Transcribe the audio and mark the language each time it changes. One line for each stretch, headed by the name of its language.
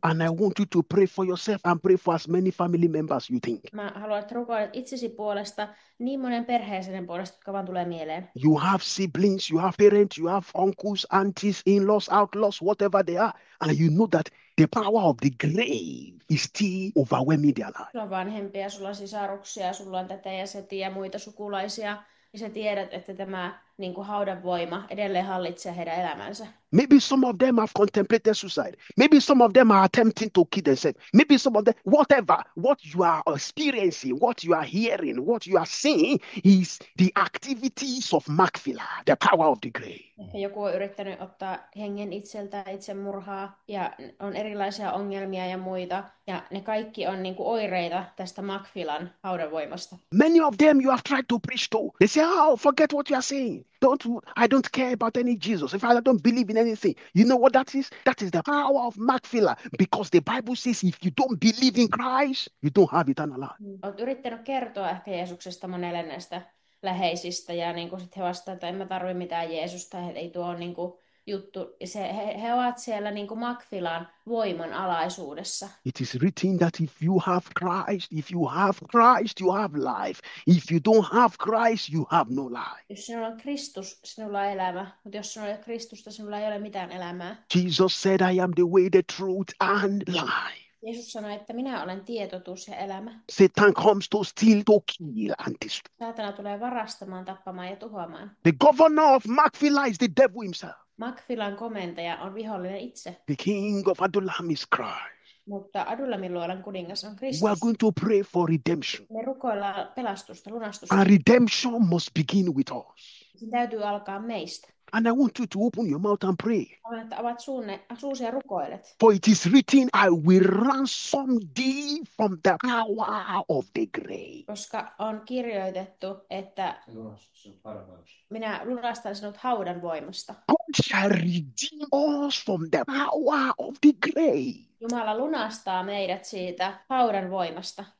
English: And I want you to pray for yourself and pray for as many family members you think.
Finnish: Mä haluan, että rukoilet itsesi puolesta, niin monen perheeseen puolesta, jotka vaan tulee mieleen.
English: You have siblings, you have parents, you have uncles, aunties, in-laws, outlaws, whatever they are. And you know that the power of the grave is still overwhelming their life.
Finnish: Sulla on vanhempia, sulla on sisaruksia, sulla on tätä ja setiä ja muita sukulaisia. Ja sä tiedät, että tämä niin kuin haudan voima edelleen hallitsee heidän elämänsä.
English: Maybe some of them have contemplated suicide. Maybe some of them are attempting to kill themselves. Maybe some of them, whatever, what you are experiencing, what you are hearing, what you are seeing is the activities of Macphila, the power of the grave.
Finnish: Ehkä joku on yrittänyt ottaa hengen itseltään, itsemurhaa, ja on erilaisia ongelmia ja muita. Ja ne kaikki on niin kuin oireita tästä Macphilan haudan voimasta.
English: Many of them you have tried to preach to. They say, oh, forget what you are saying. I don't care about any Jesus. If I don't believe in anything, you know what that is? That is the power of Macphila. Because the Bible says if you don't believe in Christ, you don't have eternal life.
Finnish: Olet yrittänyt kertoa ehkä Jeesuksesta monelle näistä läheisistä ja niin kuin sit he vastaavat, että en mä tarvitse mitään Jeesusta, ei tuo ole niin kuin juttu. He ovat siellä niin kuin Macphilan voiman alaisuudessa.
English: It is written that if you have Christ, you have life. If you don't have Christ, you have no life.
Finnish: Jos sinulla on Kristus, sinulla on elämä, mutta jos sinulla ei ole Kristusta, sinulla ei ole mitään elämää.
English: Jesus said, I am the way, the truth, and life.
Finnish: Jeesus sanoi, että minä olen tietotus ja elämä.
English: Satan comes to steal, to kill, and destroy.
Finnish: Saatana tulee varastamaan, tappamaan ja tuhoamaan.
English: The governor of Macphila is the devil himself.
Finnish: Macphilan komentaja on vihollinen itse.
English: The king of Adullam is Christ.
Finnish: Mutta Adullamin luolan kuningas on Kristus.
English: We are going to pray for redemption.
Finnish: Me rukoillaan pelastusta, lunastusta.
English: And redemption must begin with us.
Finnish: Se täytyy alkaa meistä.
English: And I want you to open your mouth and pray.
Finnish: Haluan, että avat suusi ja rukoilet.
English: For it is written, I will ransom thee from the power of the grave.
Finnish: Koska on kirjoitettu, että minä lunastan sinut haudan voimasta.
English: God shall redeem us from the power of the grave.
Finnish: Jumala lunastaa meidät siitä haudan voimasta.